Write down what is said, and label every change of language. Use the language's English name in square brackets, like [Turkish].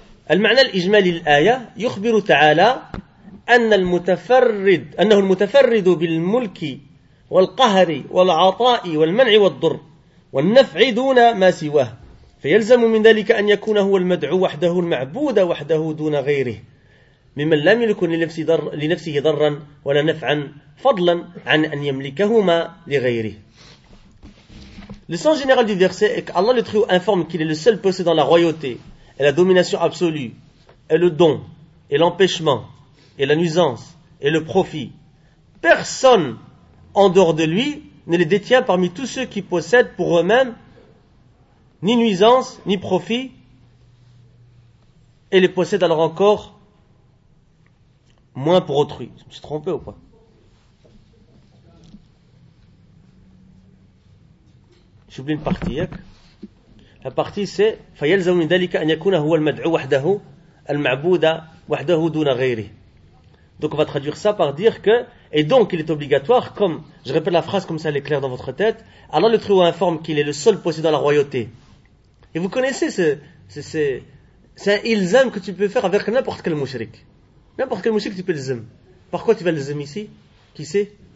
[Arabic] المعنى الإجمالي للآية يخبر تعالى أن المتفرد أنه المتفرد بالملك والقهر والعطاء والمنع والضر والنفع دون ما سواه فيلزم من ذلك أن يكون هو المدعو وحده المعبود وحده دون غيره ممن لم يملك لنفسه ضرا ولا نفعا فضلا عن أن يملكهما لغيره. [French] Le sens général du verset est qu'Allah le Très-Haut informe qu'il est le seul possédant la royauté, et la domination absolue, et le don, et l'empêchement, et la nuisance, et le profit. Personne en dehors de lui ne les détient parmi tous ceux qui possèdent pour eux-mêmes ni nuisance, ni profit, et les possèdent alors encore moins pour autrui. Je me suis trompé ou pas? J'oublie une partie. Hein? La partie c'est [Arabic] فَيَلْزَمُ مِنْ ذَلِكَ أَنْ يَكُونَ هُوَ الْمَدْعُ وَحْدَهُ الْمَعْبُودَ وَحْدَهُ دُونَ غَيْرِهِ. [French] Donc on va traduire ça par dire que, et donc il est obligatoire, comme, je répète la phrase comme ça elle est claire dans votre tête, Allah le trouve informe qu'il est le seul possédant de la royauté. Et vous connaissez c'est un ilzam que tu peux faire avec n'importe quel mushrik. N'importe quel mushrik tu peux l'ilzam. Pourquoi tu vas l'ilzam ici? Qui c'est?